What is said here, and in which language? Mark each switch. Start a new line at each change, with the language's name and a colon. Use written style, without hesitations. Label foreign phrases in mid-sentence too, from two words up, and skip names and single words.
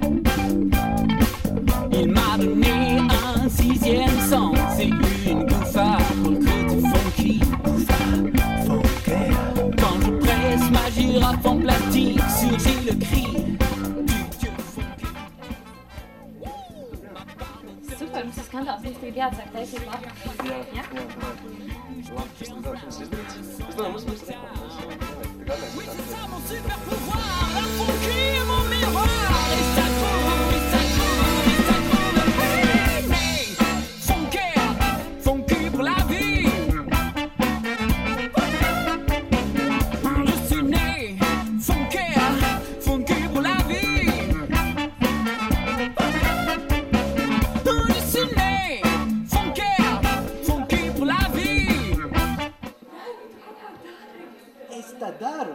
French: Il m'a donné un sixième sens et une gouffa pour le côté funky. Gouffa, funky. Quand je presse ma girafe en plastique, surgit le cri du dieu funky. Super,
Latvian: mums ir skandāls, mums tagad jāatsāk taisīt labu. Jā. Labi, tas izdarīts. Es domāju, mums
French: Oui, c'est ça mon super pouvoir, la funky est mon miroir. Et ça groove, et ça groove, et ça groove. Hey, hey, funky pour la vie. Je suis né, funky pour la vie. Je suis né, funky pour la vie.
Latvian: tā daru?